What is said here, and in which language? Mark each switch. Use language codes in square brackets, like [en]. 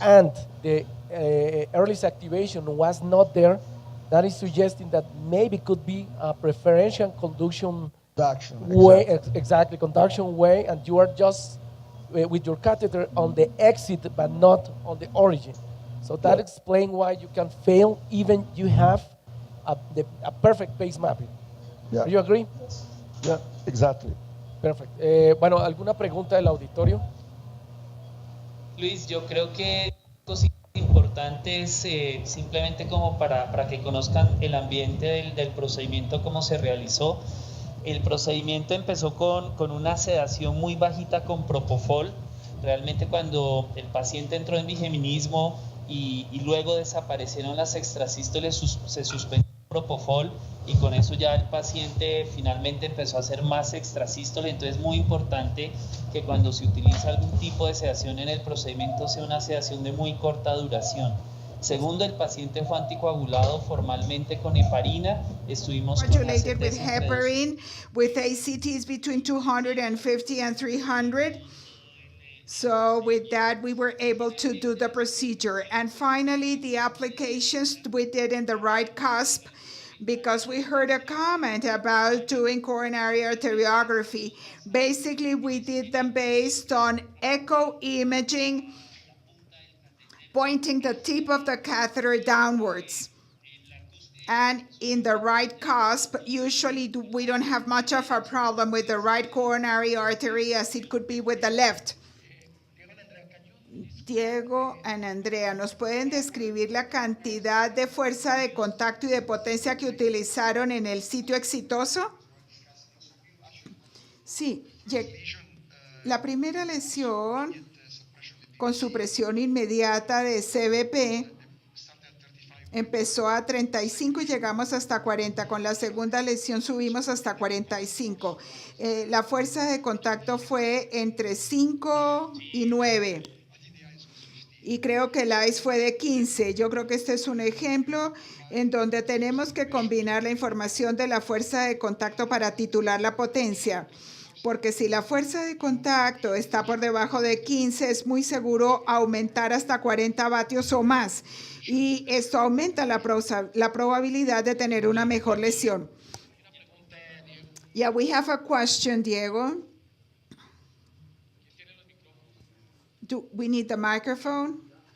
[en] and the earliest activation was not there, that is suggesting that maybe could be a preferential conduction way, exactly, conduction way, and you are just with your catheter on the exit but not on the origin. So that explains why you can fail even you have a perfect pace mapping. Yeah. Do you agree? Yeah, exactly. Perfect. [es] Bueno, ¿alguna pregunta del auditorio? Luis, yo creo que cositas importantes simplemente como para que conozcan el ambiente del procedimiento, cómo se realizó. El procedimiento empezó con una sedación muy bajita con propofol. Realmente cuando el paciente entró en bigeminismo y luego desaparecieron las extrasístoles, se suspendió el propofol y con eso ya el paciente finalmente empezó a hacer más extrasístole. Entonces es muy importante que cuando se utiliza algún tipo de sedación en el procedimiento sea una sedación de muy corta duración. Segundo, el paciente fue anticoagulado formalmente con heparina. Estuvimos [en] Modulated with heparin, with ACTs between 250 and 300. So with that, we were able to do the procedure. And finally, the applications we did in the right cusp, because we heard a comment about doing coronary arteriography. Basically, we did them based on echo imaging, pointing the tip of the catheter downwards. And in the right cusp, usually we don't have much of a problem with the right coronary artery as it could be with the left. Diego and Andrea, [es] ¿nos pueden describir la cantidad de fuerza de contacto y de potencia que utilizaron en el sitio exitoso? Sí, la primera lesión con supresión inmediata de CVP empezó a 35 y llegamos hasta 40. Con la segunda lesión subimos hasta 45. La fuerza de contacto fue entre 5 y 9. Y creo que el ICE fue de 15. Yo creo que este es un ejemplo en donde tenemos que combinar la información de la fuerza de contacto para titular la potencia. Porque si la fuerza de contacto está por debajo de 15, es muy seguro aumentar hasta 40 vatios o más. Y esto aumenta la probabilidad de tener una mejor lesión. [en] Yeah, we have a question, Diego. Do we need the microphone?